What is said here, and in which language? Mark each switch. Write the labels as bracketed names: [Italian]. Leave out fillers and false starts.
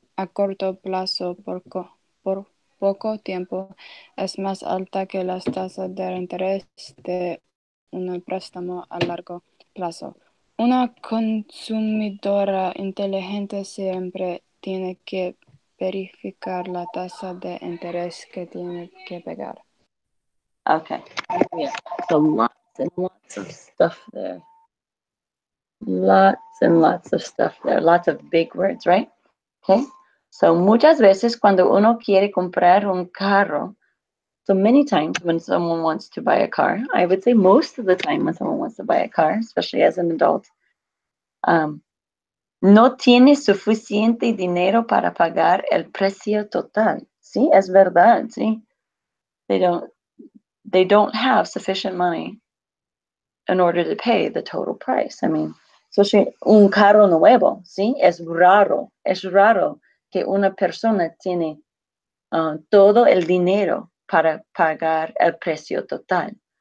[Spanish] a corto plazo por poco tiempo es más alta que las tasas de interés de un préstamo a largo plazo. Una consumidora inteligente siempre tiene que verificar la tasa de interés que tiene que pagar. [English] Okay. Yeah. So lots and lots of stuff there. Lots and lots of stuff there. Lots of big words, right? Okay. So [Spanish] muchas veces cuando uno quiere comprar un carro, [English] so many times when someone wants to buy a car, I would say most of the time when someone wants to buy a car, especially as an adult, [Spanish] no tiene suficiente dinero para pagar el precio total. Sí, es verdad, sí. [English] They don't have sufficient money in order to pay the total price. I mean, especially [Spanish] un carro nuevo, ¿sí? Es raro que una persona tiene todo el dinero para pagar el precio total.